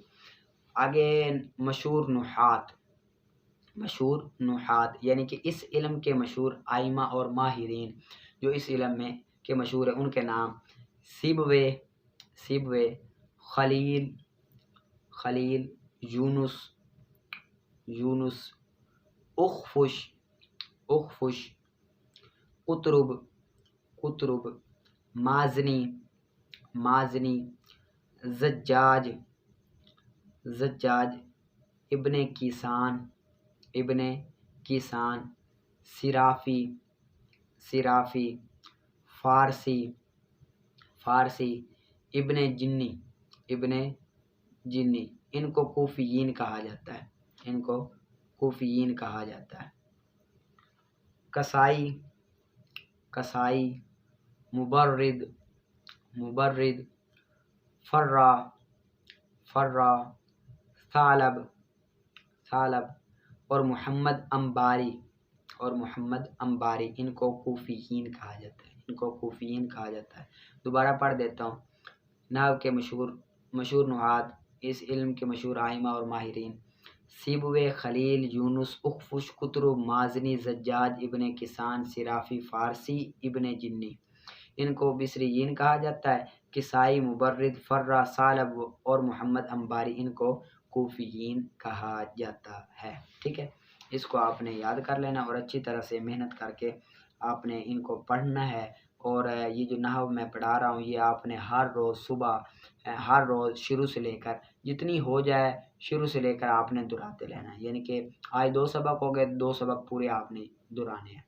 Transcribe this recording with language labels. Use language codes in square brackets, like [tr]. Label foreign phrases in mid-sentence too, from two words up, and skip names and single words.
[ur] آگے مشہور نحات یعنی کہ اس علم کے مشہور ائمہ اور ماہرین جو اس علم میں کے مشہور ہیں، ان کے نام سیبوے، خلیل، یونس، اخفش، قطرب، مازنی، مازنی، زجاج، زجاج، ابن کیسان، ابن کیسان، صرافی، صرافی، فارسی، فارسی، ابن جنی، ابن جنی، ان کو کوفیین کہا جاتا ہے، ان کو کوفیین کہا جاتا ہے۔ کسائی، کسائی، مبرد، مبرد، فرا، فرا، ثعلب، ثعلب، اور محمد انباری، اور محمد انباری، ان کو کوفیین کہا جاتا ہے، ان کو کوفیین کہا جاتا ہے۔ دوبارہ پڑھ دیتا ہوں۔ نحو کے مشہور نحات، اس علم کے مشہور آئمہ اور ماہرین: سیبوے، خلیل، یونس، اخفش، قطرب، مازنی، زجاج، ابن کسان، صرافی، فارسی، ابن جنی، ان کو بصریین کہا جاتا ہے۔ کسائی، مبرد، فرا، ثعلب اور محمد انباری، ان کو کوفیین کہا جاتا ہے۔ ٹھیک ہے، اس کو آپ نے یاد کر لینا اور اچھی طرح سے محنت کر کے آپ نے ان کو پڑھنا ہے۔ اور یہ جو نحو میں پڑھا رہا ہوں یہ آپ نے ہر روز صبح، ہر روز شروع سے لے کر جتنی ہو جائے شروع سے لے کر آپ نے دہراتے لینا ہے، یعنی کہ آج 2 سبق ہو گئے، 2 سبق پورے آپ نے دہرانے ہیں۔